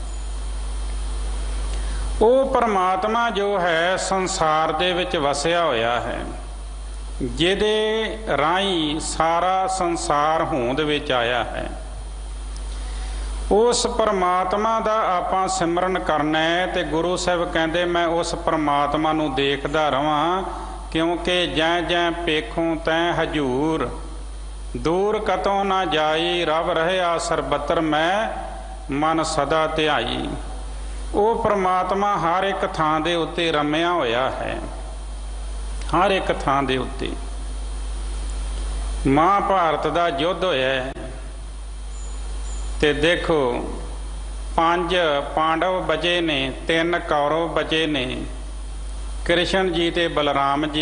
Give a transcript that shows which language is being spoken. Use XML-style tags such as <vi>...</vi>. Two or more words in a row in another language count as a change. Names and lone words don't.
<pa>ਉਹ ਪਰਮਾਤਮਾ ਜੋ ਹੈ ਸੰਸਾਰ ਦੇ ਵਿੱਚ ਵਸਿਆ ਹੋਇਆ ਹੈ, ਜਿਹਦੇ ਰਾਹੀਂ ਸਾਰਾ ਸੰਸਾਰ ਹੋਂਦ ਵਿੱਚ ਆਇਆ ਹੈ। ਉਸ ਪਰਮਾਤਮਾ ਦਾ ਆਪਾਂ ਸਿਮਰਨ ਕਰਨਾ ਹੈ। ਤੇ ਗੁਰੂ ਸਾਹਿਬ ਕਹਿੰਦੇ ਮੈਂ ਉਸ ਪਰਮਾਤਮਾ ਨੂੰ ਦੇਖਦਾ ਰਵਾਂ, ਕਿਉਂਕਿ ਜੈ ਜੈ ਪੇਖੋਂ ਤੈ ਹਜੂਰ, ਦੂਰ ਕਤੋਂ ਨਾ ਜਾਈ, ਰਬ ਰਹਿਆ ਸਰਬਤਰ ਮੈਂ, ਮਨ ਸਦਾ ਧਿਆਈ। ਉਹ ਪਰਮਾਤਮਾ ਹਰ ਇੱਕ ਥਾਂ ਦੇ ਉੱਤੇ ਰਮਿਆ ਹੋਇਆ ਹੈ, ਹਰ ਇੱਕ ਥਾਂ ਦੇ ਉੱਤੇ। ਮਹਾਭਾਰਤ ਦਾ ਯੁੱਧ ਹੋਇਆ ਤੇ ਦੇਖੋ 5 ਪਾਂਡਵ ਬਚੇ ਨੇ, 3 ਕੌਰਵ ਬਚੇ ਨੇ, ਕ੍ਰਿਸ਼ਨ ਜੀ ਤੇ ਬਲਰਾਮ ਜੀ।</pa>